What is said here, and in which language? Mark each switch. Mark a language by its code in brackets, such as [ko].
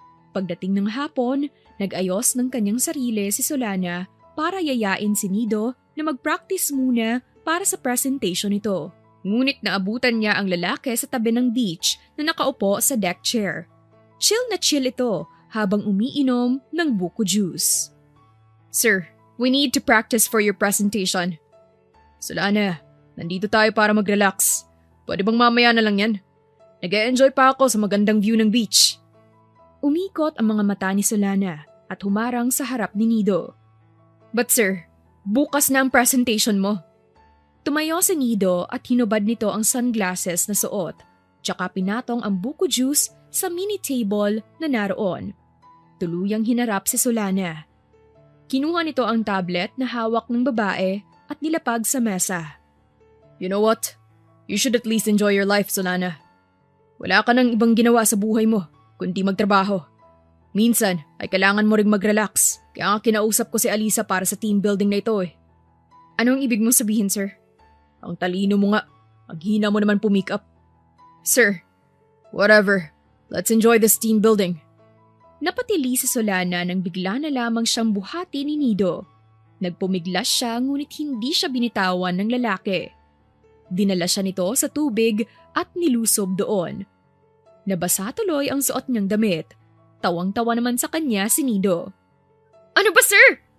[tl] Pagdating ng hapon, nag-ayos ng kanyang sarili si Solana para yayain si Nido na mag-practice muna para sa presentation nito. Ngunit naabutan niya ang lalaki sa tabi ng beach na nakaupo sa deck chair. Chill na chill ito habang umiinom ng buko juice. [en] Sir, we need to practice for your presentation. [tl] Solana, nandito tayo para mag-relax. Pwede bang mamaya na lang yan? Nag-e-enjoy pa ako sa magandang view ng beach. Umikot ang mga mata ni Solana at humarang sa harap ni Nido. [en] But sir, [tl] bukas na ang presentation mo. Tumayo si Nido at hinubad nito ang sunglasses na suot, tsaka pinatong ang buko juice sa mini table na naroon. Tuluyang hinarap si Solana. Kinuha nito ang tablet na hawak ng babae at nilapag sa mesa. [en] You know what? You should at least enjoy your life, Solana. [tl] Wala ka nang ibang ginawa sa buhay mo, kundi magtrabaho. Minsan ay kailangan mo ring mag-relax, kaya nga kinausap ko si Alisa para sa team building na ito eh. Anong ibig mong sabihin, sir? Ang talino mo nga, ang hina mo naman pumick up. [en] Sir. Whatever, let's enjoy this team building. [tl] Napatili si Solana nang bigla na lamang siyang buhati ni Nido. Nagpumiglas siya ngunit hindi siya binitawan ng lalaki. Dinala siya nito sa tubig at nilusob doon. Nabasa tuloy ang suot niyang damit. Tawang-tawa naman sa kanya si Nido. Ano ba sir?